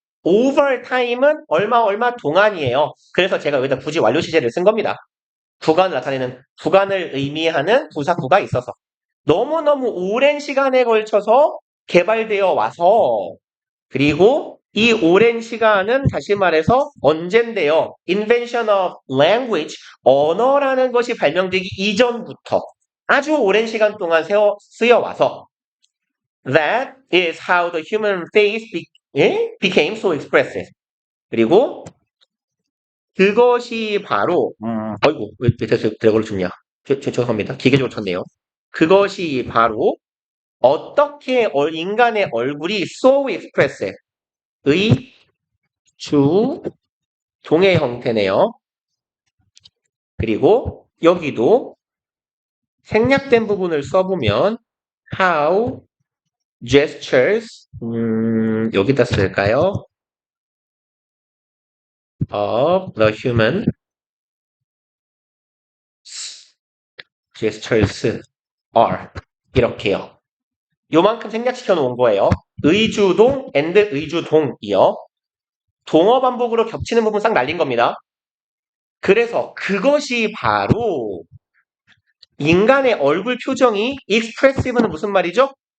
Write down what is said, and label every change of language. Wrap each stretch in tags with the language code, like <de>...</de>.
<en>over time</en> <ko>은 얼마 동안이에요. 그래서 제가 여기다 굳이 완료 시제를 쓴 겁니다. 구간을 나타내는 구간을 의미하는 부사구가 있어서 너무너무 오랜 시간에 걸쳐서 개발되어 와서 그리고 이 오랜 시간은 다시 말해서 언젠데요.</ko> <en>Invention of language,</en> <ko>언어라는 것이 발명되기 이전부터 아주 오랜 시간 동안 쓰여와서</ko> <en>That is how the human face became so expressive.</en> <ko>그리고 그것이 바로 아이고 왜 밑에서 드래곤을 줍냐. 죄송합니다. 기계적으로 쳤네요. 그것이 바로 어떻게 인간의 얼굴이</ko> <en>so expressive</en> <ko>의 주 동의 형태네요. 그리고 여기도 생략된 부분을 써보면</ko> <en>how gestures</en> <ko>여기다 쓸까요?</ko> <en>of the human gestures are</en> <ko>이렇게요. 요만큼 생략시켜 놓은 거예요. 의주동 and 의주동이요. 동어 반복으로 겹치는 부분 싹 날린 겁니다. 그래서 그것이 바로 인간의 얼굴 표정이 expressive는 무슨 말이죠?</ko>